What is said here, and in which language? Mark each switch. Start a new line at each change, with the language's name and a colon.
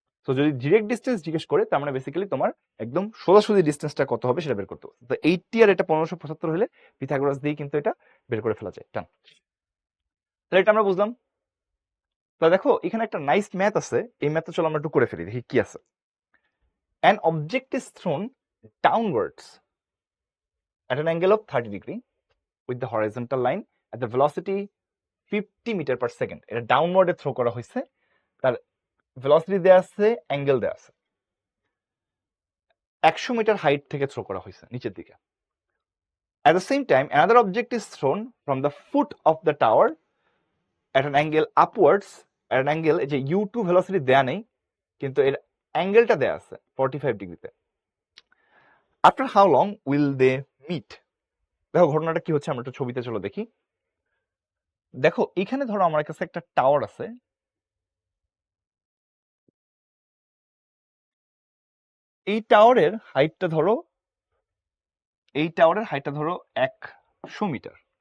Bangla: তো যদি direct distance জিজ্ঞেস করে তার মানে বেসিক্যালি তোমার একদম সোজাসুজি ডিস্টেন্সটা কত হবে সেটা বের করতে হবে। তো 80 আর এটা 1575 হলে পিথাগোরাস দিয়ে কিন্তু এটা বের করে ফেলা যায়। টান, তাহলে এটা আমরা বুঝলাম। তো দেখো এখানে একটা নাইস ম্যাথ আছে, এই ম্যাথটা চলো আমরা একটু করে ফেলি, দেখি কি আছে।
English: An object is thrown downwards at an angle of 30 degree with the horizontal line at the velocity 50
Bangla: metre per second. এটা ডাউনওয়ার্ডে থ্রো করা হয়েছে, তার ভেলোসিটি দেয়া আছে, অ্যাঙ্গেল দেয়া আছে। 100 মিটার হাইট থেকে থ্রো করা হয়েছে নিচের দিকে।
English: At the same time, another object is thrown from the foot of the tower at an angle upwards, at an angle,
Bangla: যে u2 ভেলোসিটি দেয়া নেই কিন্তু এর অ্যাঙ্গেলটা দেয়া আছে 45 ডিগ্রিতে।
English: After how long will they meet?
Bangla: দেখো ঘটনাটা কি হচ্ছে, আমরা একটু ছবিতে চলো দেখি। দেখো এখানে ধরো আমার কাছে একটা টাওয়ার আছে, এই টাওয়ারের হাইটটা ধরো, এই টাওয়ারের হাইটটা ধরো 100 মিটার।